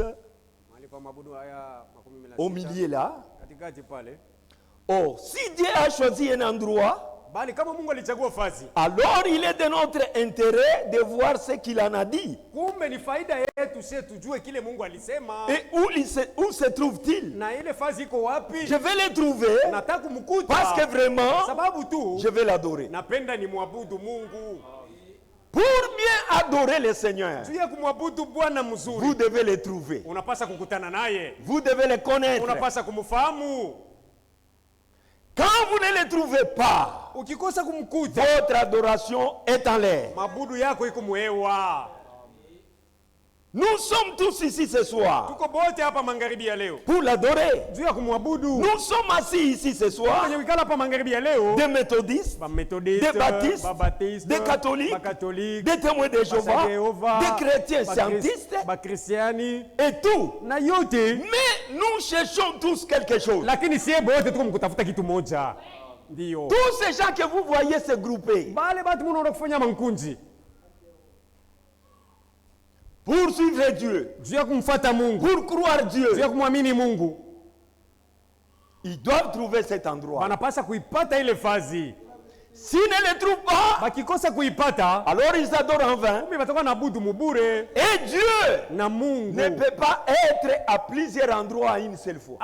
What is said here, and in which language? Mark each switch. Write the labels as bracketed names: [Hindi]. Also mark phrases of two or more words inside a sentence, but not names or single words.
[Swahili] Mahali pa mabudu haya 16. [French] au milieu là. [Swahili] Katikati pale. [French] Or, si Dieu a choisi un endroit, [Swahili] Bali kama Mungu alichagua fasi, [French] alors il est de notre intérêt de voir ce qu'il en a dit. [Swahili] kumbe ni faida yetu sisi tujue kile Mungu alisema. [French] Et où se trouve-t-il? [Swahili] Na ile fasi iko wapi? [French] Je vais le trouver [Swahili] Nataka kumkuta. [French] parce que vraiment, [Swahili] Sababu tu [French] je vais l'adorer. [Swahili] napenda ni muabudu Mungu. [French] Pour bien adorer le Seigneur, [Swahili] juu ya kumwabudu Bwana mzuri, [French] vous devez les trouver. [Swahili] unapasa kukutana naye, [French] Vous devez les connaître. [Swahili] unapasa kumfahamu. [French] Quand vous ne les trouvez pas, [Swahili] Ukikosa kumkuta, [French] votre adoration est en l'air. [Swahili] mabudu yako iko muhewa. [French] Nous sommes tous ici ce soir [Swahili] Tuko bote hapa magharibi ya leo [French] pour l'adorer. [Swahili] juu ya kumwabudu. [French] Nous sommes assis ici ce soir, [Swahili] Kwenye wikala hapa magharibi ya leo, [French] des méthodistes, [Swahili] ba methodiste, [French] des baptistes, [Swahili] ba baptiste, [French] des catholiques, [Swahili] ba catholique, [French] des témoins de Jéhovah, des chrétiens [Swahili] ba scientistes ba kristiani [French] et tout. [Swahili] na yote, [French] Mais nous cherchons tous quelque chose. [Swahili] lakini sie bote tuko mkutafuta kitu moja. Ndio [French] Tous ces gens que vous voyez se grouper [Swahili] bale batu munaona kufanya mankunji [French] pour suivre Dieu, [Swahili] juu ya kumfuata Mungu, [French] pour croire Dieu, [Swahili] juu ya kumwamini Mungu, [French] ils doivent trouver cet endroit. [Swahili] banapasa kuipata ile fazi. [French] S'ils ne le trouvent pas, [Swahili] Bakikosa kuipata, [French] alors ils adorent en vain. [Swahili] kumbe batakuwa naabudu mubure. [French] Et Dieu [Swahili] Na Mungu [French] ne peut pas être à plusieurs endroits à une seule fois.